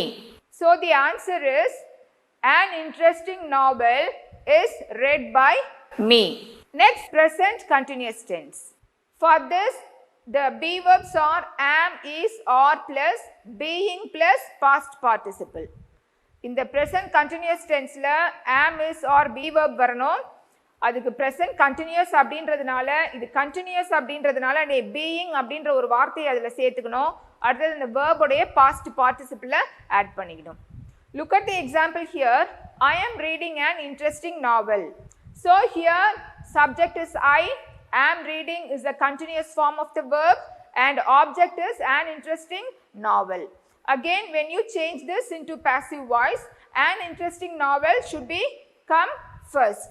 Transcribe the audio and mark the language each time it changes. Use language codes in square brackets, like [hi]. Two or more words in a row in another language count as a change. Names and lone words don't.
[en] So the answer is an interesting novel is read by me. Next, present continuous tense. For this, the be verbs are am, is, or plus being plus past participle. In the present continuous tense la am, is, or be verb வரணும். [ta] அதுக்கு [en] present continuous [ta] அப்படின்றதுனால, இது continuous அப்படின்றதுனால நீ being அப்படின்ற ஒரு வார்த்தையை அதில் சேர்த்துக்கணும். அடுத்தது இந்த verb உடைய [en] past participle add [ta] பண்ணிக்கணும். [en] Look at the example here. I am reading an interesting novel. So here subject is I, am reading is the continuous form of the verb, and object is an interesting novel. Again, when you change this into passive voice, an interesting novel should be come first.